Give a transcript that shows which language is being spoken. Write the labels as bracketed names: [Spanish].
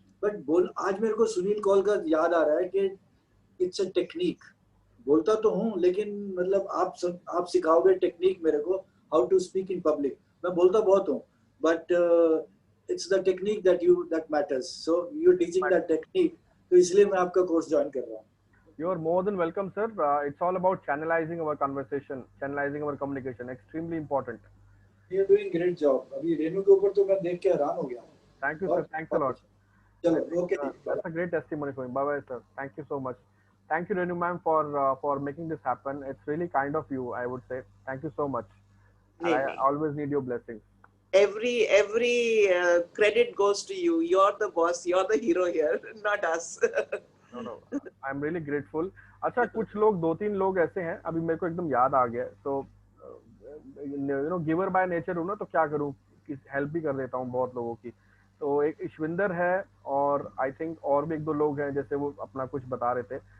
[Hindi] But आज मेरे को सुनील कौल का याद आ रहा है कि [English] It's a technique. [Hindi] बोलता तो हूँ, लेकिन मतलब आप सिखाओगे टेक्निक मेरे को, [English] How to speak in public. [Hindi] मैं बोलता बहुत हूँ, but [English] it's the technique that matters, so you are teaching that technique, [Hindi] तो इसलिए मैं आपका कोर्स ज्वाइन कर रहा हूँ। [English] You are more than welcome, sir. It's all about channelizing our conversation, channelizing our communication. Extremely important. You are doing great job. [Hindi] अभी रेनू के ऊपर तो मैं देख के हैरान हो गया हूँ। [English] Thank you, sir. Thanks a lot. चलो, okay. That's a great testimony for me. Bye bye, sir. Thank you so much. Thank you, Renu ma'am, for making this happen. It's really kind of you, I would say. Thank you so much. And I always need your blessings. Every credit goes to you. You're the boss. You're the hero here, not us. No, I'm really grateful. [Hindi] अच्छा, कुछ लोग, 2-3 लोग ऐसे हैं, अभी मेरे को एकदम याद आ गया। तो [English] giver by nature [Hindi] हूँ ना, तो क्या करूँ, हेल्प भी कर देता हूँ बहुत लोगों की। तो एक ईश्विंदर है, और आई थिंक और भी 1-2 लोग हैं, जैसे वो अपना कुछ बता रहे थे।